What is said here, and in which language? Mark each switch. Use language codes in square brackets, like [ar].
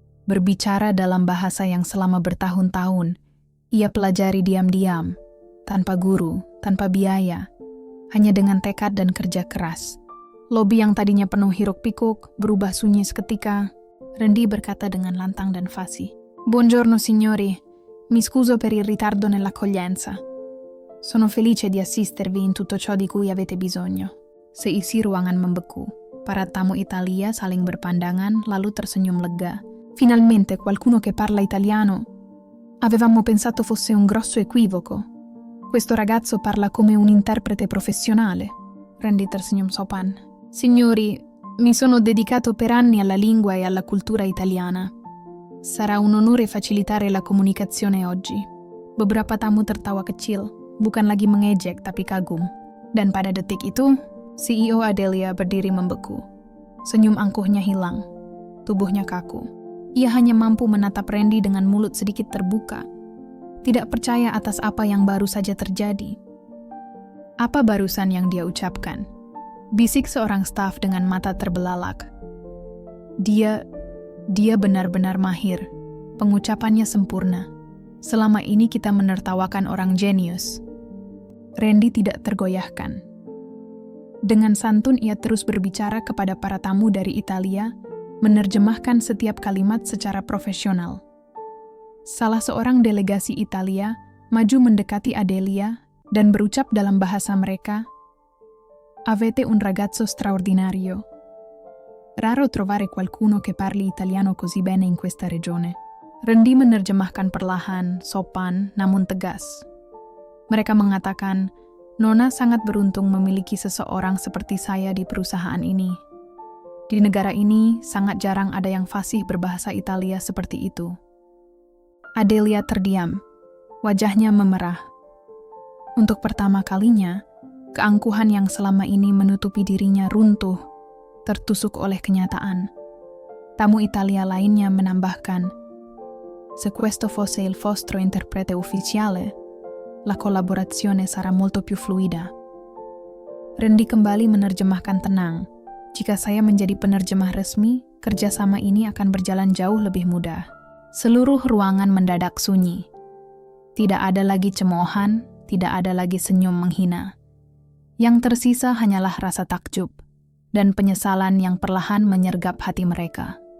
[id] Berbicara dalam bahasa yang selama bertahun-tahun ia pelajari diam-diam, tanpa guru, tanpa biaya, hanya dengan tekad dan kerja keras. Lobi yang tadinya penuh hiruk-pikuk berubah sunyi seketika. Randy berkata dengan lantang dan fasih. [it] Buongiorno signori, mi scuso per il ritardo nell'accoglienza. Sono felice di assistervi in tutto ciò di cui avete bisogno. [id] Seisi ruangan membeku. Para tamu Italia saling berpandangan lalu tersenyum lega. [it] Finalmente qualcuno che parla italiano. Avevamo pensato fosse un grosso equivoco. Questo ragazzo parla come un interprete professionale. [id] Randy tersenyum sopan. [it] Signori, mi sono dedicato per anni alla lingua e alla cultura italiana. Sarà un onore facilitare la comunicazione oggi. [id] Beberapa tamu tertawa kecil, bukan lagi mengejek tapi kagum. Dan pada detik itu, CEO Adelia berdiri membeku. Senyum angkuhnya hilang. Tubuhnya kaku. Ia hanya mampu menatap Randy dengan mulut sedikit terbuka. Tidak percaya atas apa yang baru saja terjadi. Apa barusan yang dia ucapkan? Bisik seorang staf dengan mata terbelalak. Dia benar-benar mahir. Pengucapannya sempurna. Selama ini kita menertawakan orang jenius. Randy tidak tergoyahkan. Dengan santun ia terus berbicara kepada para tamu dari Italia, menerjemahkan setiap kalimat secara profesional. Salah seorang delegasi Italia maju mendekati Adelia dan berucap dalam bahasa mereka, [it] Avete un ragazzo straordinario. Raro trovare qualcuno che parli italiano così bene in questa regione. [id] Randy menerjemahkan perlahan, sopan, namun tegas. Mereka mengatakan, Nona sangat beruntung memiliki seseorang seperti saya di perusahaan ini. Di negara ini, sangat jarang ada yang fasih berbahasa Italia seperti itu. Adelia terdiam. Wajahnya memerah. Untuk pertama kalinya, keangkuhan yang selama ini menutupi dirinya runtuh, tertusuk oleh kenyataan. Tamu Italia lainnya menambahkan, [it] Se questo fosse il vostro interprete ufficiale, la collaborazione sarà molto più fluida. [id] Randy kembali menerjemahkan tenang. Jika saya menjadi penerjemah resmi, kerjasama ini akan berjalan jauh lebih mudah. Seluruh ruangan mendadak sunyi. Tidak ada lagi cemoohan, tidak ada lagi senyum menghina. Yang tersisa hanyalah rasa takjub dan penyesalan yang perlahan menyergap hati mereka.